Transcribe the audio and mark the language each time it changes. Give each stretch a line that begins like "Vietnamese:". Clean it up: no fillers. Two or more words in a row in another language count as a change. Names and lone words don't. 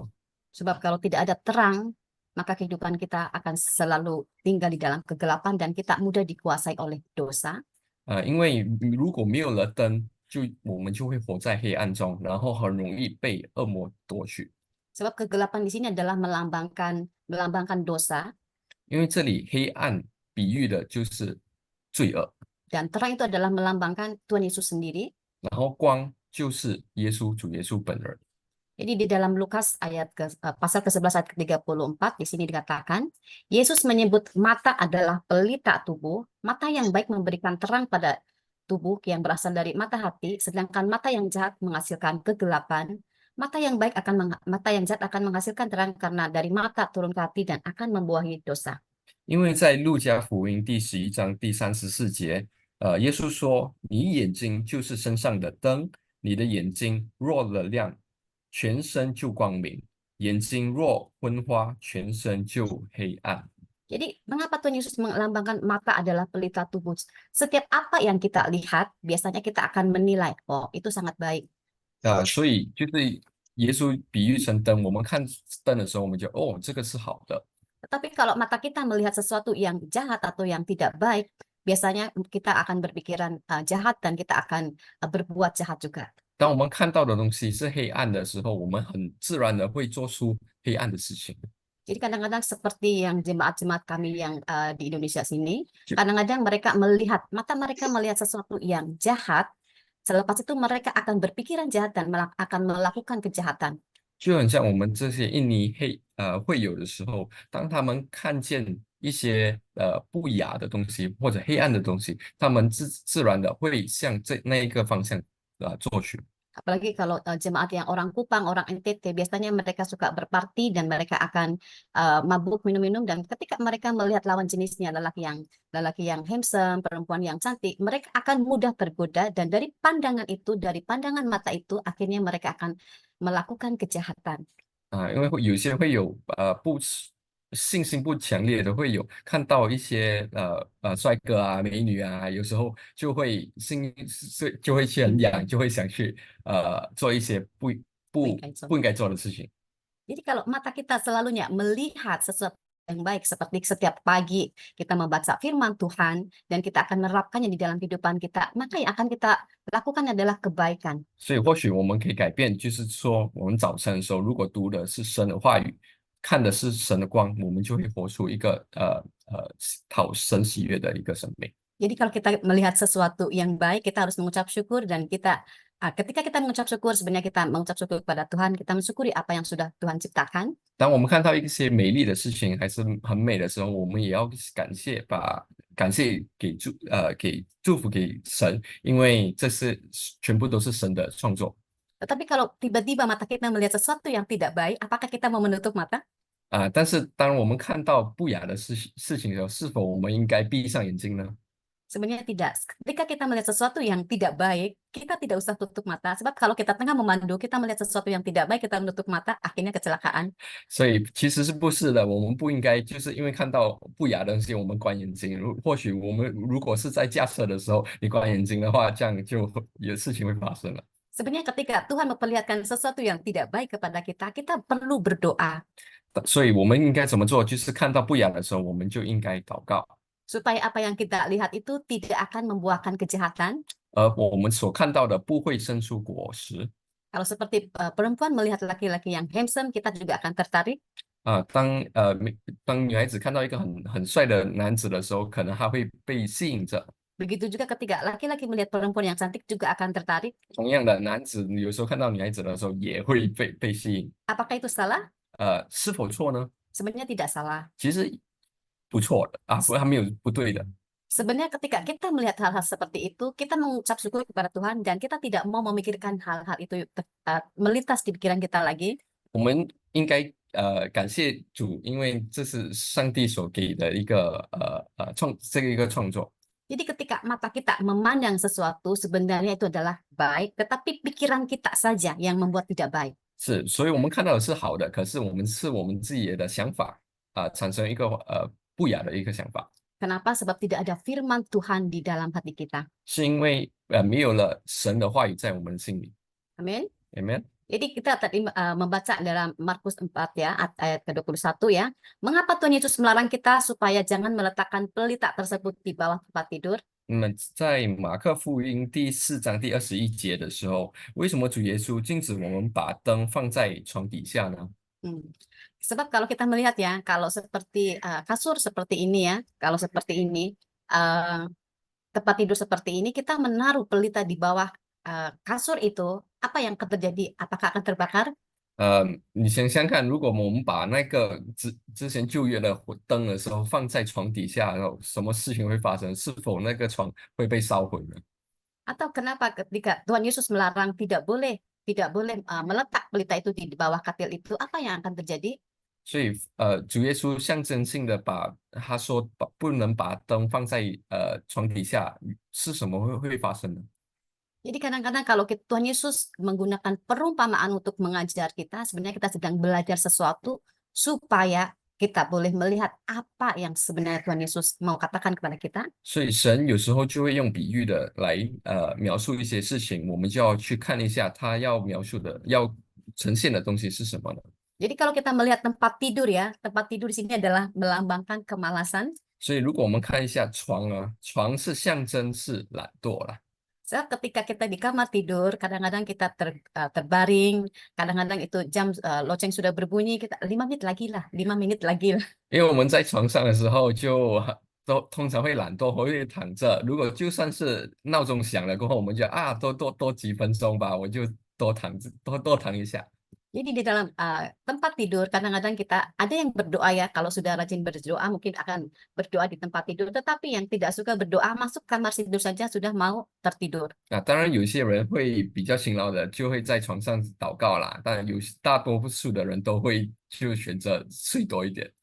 Indonesian: Sebab kalau tidak ada terang, maka kehidupan kita akan selalu tinggal di dalam kegelapan dan kita mudah dikuasai oleh dosa.
Chinese: 因为如果没有了灯，我们就会活在黑暗中，然后很容易被恶魔夺去。
Indonesian: Sebab kegelapan di sini adalah melambangkan dosa
Chinese: 因为这里黑暗比喻的就是罪恶，
Indonesian: dan terang itu adalah melambangkan Tuhan Yesus sendiri.
Chinese: 然后光就是主耶稣本人。
Indonesian: Jadi di dalam Lukas pasal ke-11 ayat ke-34 di sini dikatakan, Yesus menyebut mata adalah pelita tubuh, mata yang baik memberikan terang pada tubuh yang berasal dari mata hati, sedangkan mata yang jahat menghasilkan kegelapan. Mata yang jahat akan menghasilkan terang karena dari mata turun ke hati dan akan membuahi dosa.
Chinese: 因为在路加福音第11章第34节，耶稣说：“你眼睛就是身上的灯，你的眼睛若了亮，全身就光明；眼睛若昏花，全身就黑暗。”
Indonesian: Jadi mengapa Tuhan Yesus melambangkan mata adalah pelita tubuh? Setiap apa yang kita lihat, biasanya kita akan menilai, oh itu sangat baik.
Chinese: 所以就是耶稣比喻成灯，我们看灯的时候，我们就这个是好的。
Indonesian: Tetapi kalau mata kita melihat sesuatu yang jahat atau yang tidak baik, biasanya kita akan berpikiran jahat dan kita akan berbuat jahat juga.
Chinese: 当我们看到的东西是黑暗的时候，我们很自然的会做出黑暗的事情。
Indonesian: Jadi kadang-kadang seperti yang jemaat-jemaat kami yang di Indonesia sini, kadang-kadang mata mereka melihat sesuatu yang jahat, selepas itu mereka akan berpikiran jahat dan akan melakukan kejahatan.
Chinese: 就很像我们这些印尼会友的时候，当他们看见一些不雅的东西或者黑暗的东西，他们自然的会向那一个方向做去。
Indonesian: Apalagi kalau jemaat yang orang Kupang, orang NTT, biasanya mereka suka berparti dan mereka akan mabuk minum-minum, dan ketika mereka melihat lawan jenisnya, lelaki yang handsome, perempuan yang cantik, mereka akan mudah tergoda, dan dari pandangan mata itu akhirnya mereka akan melakukan kejahatan.
Chinese: 因为有些会有信心不强烈的，会有看到一些帅哥啊、美女啊，有时候就会就会去很痒，就会想去做一些不应该做的事情。
Indonesian: Jadi kalau mata kita selalunya melihat sesuatu yang baik, seperti setiap pagi kita membaca firman Tuhan dan kita akan menerapkannya di dalam kehidupan kita, maka yang akan kita lakukan adalah kebaikan.
Chinese: 所以或许我们可以改变，就是说我们早晨的时候，如果读的是神的话语，看的是神的光，我们就会活出一个讨神喜悦的一个生命。
Indonesian: Jadi kalau kita melihat sesuatu yang baik, kita harus mengucap syukur dan kita Ketika kita mengucap syukur, sebenarnya kita mengucap syukur kepada Tuhan, kita mensyukuri apa yang sudah Tuhan ciptakan.
Chinese: 当我们看到一些美丽的事情还是很美的时候，我们也要感谢，把感谢给祝福给神，因为这是全部都是神的创作。
Indonesian: Tetapi kalau tiba-tiba mata kita melihat sesuatu yang tidak baik, apakah kita mau menutup mata?
Chinese: 但是当我们看到不雅的事情的时候，是否我们应该闭上眼睛呢？
Indonesian: Sebenarnya tidak. Ketika kita melihat sesuatu yang tidak baik, kita tidak usah tutup mata. Sebab kalau kita tengah memandu, kita melihat sesuatu yang tidak baik, kita menutup mata, akhirnya kecelakaan.
Chinese: 所以其实是不是的，我们不应该就是因为看到不雅的东西，我们关眼睛。或许我们如果是在驾车的时候，你关眼睛的话，这样就有事情会发生了。
Indonesian: Sebenarnya ketika Tuhan memperlihatkan sesuatu yang tidak baik kepada kita, kita perlu berdoa
Chinese: 所以我们应该怎么做？就是看到不雅的时候，我们就应该祷告，
Indonesian: supaya apa yang kita lihat itu tidak akan membuahkan kejahatan.
Chinese: 而我们所看到的不会生出果实。
Indonesian: Kalau seperti perempuan melihat laki-laki yang handsome, kita juga akan tertarik.
Chinese: 当女孩子看到一个很帅的男子的时候，可能她会被吸引着。
Indonesian: Begitu juga ketika laki-laki melihat perempuan yang cantik juga akan tertarik.
Chinese: 同样的，男子有时候看到女孩子的时候也会被吸引。
Indonesian: Apakah itu salah?
Chinese: 是否错呢？
Indonesian: Sebenarnya tidak salah.
Chinese: 其实不错的啊，不，他没有不对的。
Indonesian: Sebenarnya ketika kita melihat hal-hal seperti itu, kita mengucap syukur kepada Tuhan dan kita tidak mau memikirkan hal-hal itu melintas di pikiran kita lagi.
Chinese: 我们应该感谢主，因为这是上帝所给的一个这个一个创作。
Indonesian: Jadi ketika mata kita memandang sesuatu, sebenarnya itu adalah baik, tetapi pikiran kita saja yang membuat tidak baik.
Chinese: 是，所以我们看到的是好的，可是我们自己的想法产生一个不雅的一个想法，
Indonesian: Kenapa? Sebab tidak ada firman Tuhan di dalam hati kita.
Chinese: 是因为没有了神的话语在我们心里。
Indonesian: Amin.
Chinese: Amen。
Indonesian: Jadi kita tadi membaca dalam Markus 4 ya, ayat ke-21 ya. Mengapa Tuhan Yesus melarang kita supaya jangan meletakkan pelita tersebut di bawah tempat tidur?
Chinese: 那么在马可福音第4章第21节的时候，为什么主耶稣禁止我们把灯放在床底下呢？
Indonesian: Sebab kalau kita melihat ya, kalau seperti kasur seperti ini ya, kalau seperti ini, tempat tidur seperti ini, kita menaruh pelita di bawah kasur itu, apa yang akan terjadi? Apakah akan terbakar?
Chinese: 你想想看，如果我们把那个之前旧约的灯的时候放在床底下，然后什么事情会发生？是否那个床会被烧毁呢？
Indonesian: Atau kenapa ketika Tuhan Yesus melarang tidak boleh meletak pelita itu di bawah katil itu, apa yang akan terjadi?
Chinese: 所以主耶稣象征性的他说不能把灯放在床底下，是什么会发生呢？
Indonesian: Jadi kadang-kadang kalau Tuhan Yesus menggunakan perumpamaan untuk mengajar kita, sebenarnya kita sedang belajar sesuatu supaya kita boleh melihat apa yang sebenarnya Tuhan Yesus mau katakan kepada kita.
Chinese: 所以神有时候就会用比喻的来描述一些事情，我们就要去看一下他要描述的、要呈现的东西是什么呢？
Indonesian: Jadi kalau kita melihat tempat tidur ya, tempat tidur di sini adalah melambangkan kemalasan.
Chinese: 所以如果我们看一下床啊，床是象征是懒惰啦。
Indonesian: Saat ketika kita di kamar tidur, kadang-kadang kita terbaring, kadang-kadang itu jam loceng sudah berbunyi, kita 5 menit lagi lah, 5 menit lagi lah.
Chinese: 因为我们在床上的时候就都通常会懒惰，会躺着。如果就算是闹钟响了过后，我们就多几分钟吧，我就多躺一下。
Indonesian: Jadi di dalam tempat tidur kadang-kadang kita ada yang berdoa ya, kalau sudah rajin berdoa mungkin akan berdoa di tempat tidur, tetapi yang tidak suka berdoa masuk kamar tidur saja sudah mau tertidur.
Chinese: 当然有些人会比较勤劳的，就会在床上祷告啦，但大多数的人都会就选择睡多一点。